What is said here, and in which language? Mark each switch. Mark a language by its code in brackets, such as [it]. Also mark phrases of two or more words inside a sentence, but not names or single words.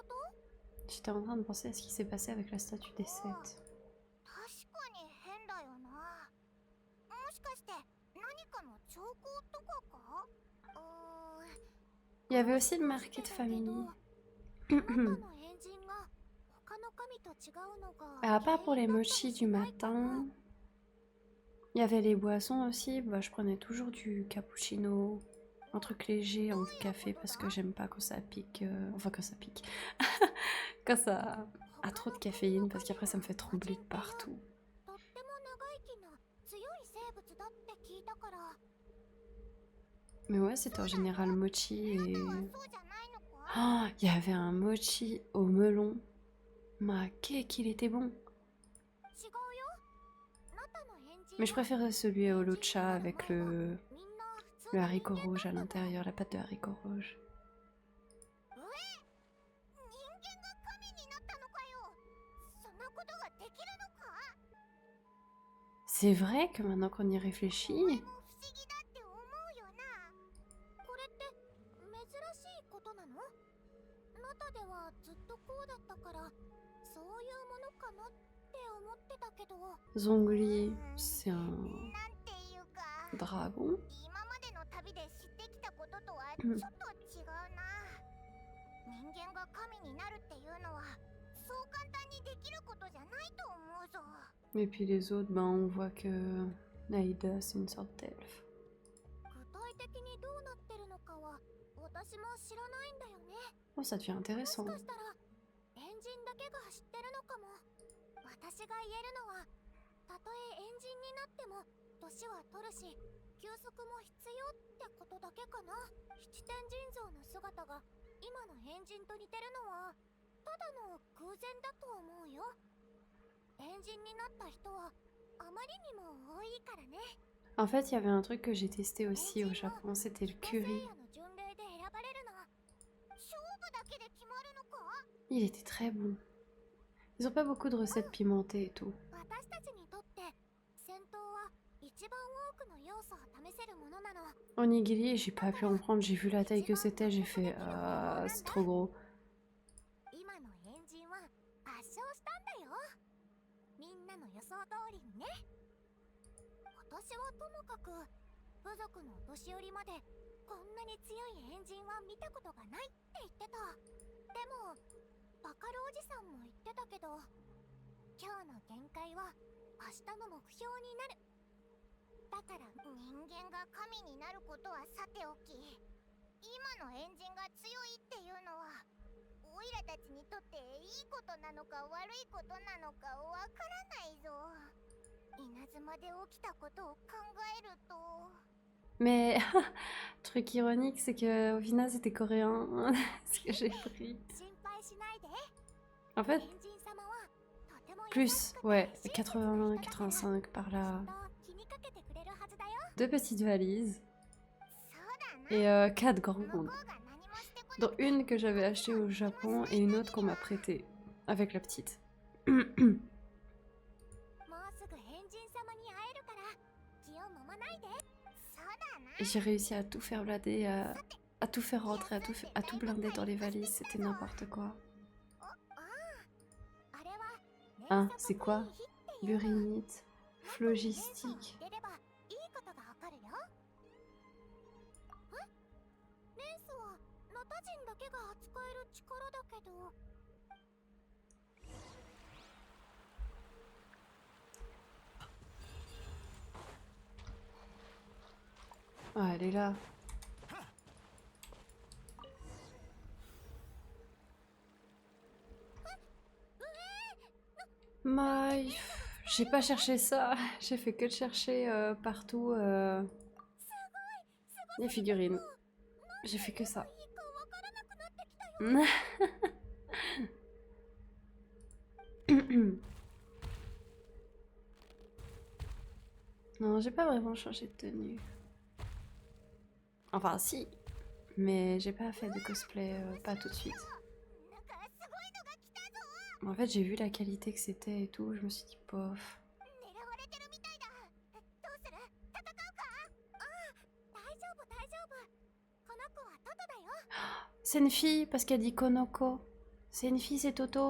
[fr] J'étais en train de penser à ce qui s'est passé avec la statue des 7. [ja] 確かに変だよな。もしかして何かの兆候とかか？ [fr] Il y avait aussi le marqué de famille. [ja] あなたのエンジンが他の神と違うのが [fr] À part pour les mochis du matin, il Il y avait les boissons aussi. Bah, je prenais toujours du cappuccino, un truc léger en café parce que j'aime pas quand ça pique. Enfin, quand ça pique. Quand ça a trop de caféine parce qu'après ça me fait trembler de partout. [ja] とっても長生きな強い生物だって聞いたから。 [fr] Mais ouais, c'était en général mochi et... [ja] そうじゃないのか？ [fr] Oh, il y avait un mochi au melon. Ma qu'il était bon. [ja] 違うよ。あなたのエンジン [fr] Mais je préférais celui au locha avec le [ja] みんな普通の [fr] haricot rouge à l'intérieur, la pâte de haricot rouge. [ja] 人間が神になったのかよ。そんなことができるのか？ [fr] C'est vrai que maintenant qu'on y réfléchit, [ja] 不思議だって思うよな。これって珍しいことなの？あなたではずっとこうだったからそういうものかなって思ってたけど。 [fr] Zhongli, c'est un [ja] なんていうか。 [fr] dragon. [ja] 今までの旅で知ってきたこととはちうんょっと違うな。人間が神になるっていうのはそう簡単にできることじゃないと思うぞ。 [fr] Et puis les autres, ben on voit que Naïda, c'est une sorte d'elfe. [ja] 具体的にどうなってるのかは私も知らないんだよね。 [fr] Oh, ça devient [ja] もし [fr] intéressant. [ja] かしたらエンジンだけが知ってるのかも。私が言えるのはたとえエンジンになっても年は取るし休息も必要ってことだけかな。七天神像の姿が今のエンジンと似てるのはただの偶然だと思うよ。エンジンになった人はあまりにも多いからね。 [fr] En fait, il y avait un truc que j'ai testé aussi au Japon, c'était le [ja] 聖 [fr] curry. [ja] 夜の巡礼で選ばれるの勝負だけで決まるのか？ [fr] Il était très bon. Ils ont pas beaucoup de recettes pimentées et tout. [ja] 私たちにとって戦闘は一番多くの要素を試せるものなの。 [fr] Onigiri, j'ai pas pu en prendre, j'ai vu la taille que c'était, j'ai fait c'est trop gros. [ja] 今のエンジンは圧勝したんだよ。みんなの予想通りにね。私はともかく部族のお年寄りまでこんなに強いエンジンは見たことがないって言ってた。でもバカルおじさんも言ってたけど今日の限界は明日の目標になる。だから人間が神になることはさておき今のエンジンが強いっていうのはオイラたちにとっていいことなのか悪いことなのかわからないぞ。稲妻で起きたことを考えると。 [fr] Mais truc ironique, c'est que au final c'était coréen, ce que j'ai pris. [ja] 心配しないで。 [fr] En [ja] エ [fr] fait, [ja] ンジン様はとても優 [fr] plus, [ja] しくて [fr] ouais, [ja] 信じてくれる [fr] 80, [ja] から [fr] 85 par là. [ja] きっと気にかけてくれるはずだよ。 [fr] Deux petites valises [ja] そうだな。 [fr] et 4 grandes. [ja] 向こうが何もしてこな [fr] Dont une que j'avais achetée au Japon et une autre qu'on m'a prêtée avec la petite. [ja] もうすぐエンジン様に会えるから気をもまないで。そうだな。 [fr] Et j'ai réussi à tout faire blader, à tout faire rentrer, à tout blinder dans les valises, c'était n'importe quoi. [ja] あれは [fr] Hein, c'est quoi? Burinite, phlogistique. [ja] 出ればいいことがわかるよ。え？レンスはナタ人だけが扱える力だけど。 [fr] Ah, elle est là. Maï, j'ai pas cherché ça. J'ai fait que de chercher partout les figurines. J'ai fait que ça. [ja] いいかわからなくなってきたよ。 [fr] Non, j'ai pas vraiment changé de tenue. Enfin, si. Mais j'ai pas fait de cosplay, pas tout de suite. [ja] なんかすごいのが来たぞ。 [fr] En fait, j'ai vu la qualité que c'était et tout. Je me suis dit, bof. [ja] 狙われてるみたいだ。どうする？戦うか？ああ、大丈夫大丈夫。この子はトトだよ。 [fr] C'est une fille parce qu'elle dit [ja] この子. [fr] C'est une fille, c'est Toto.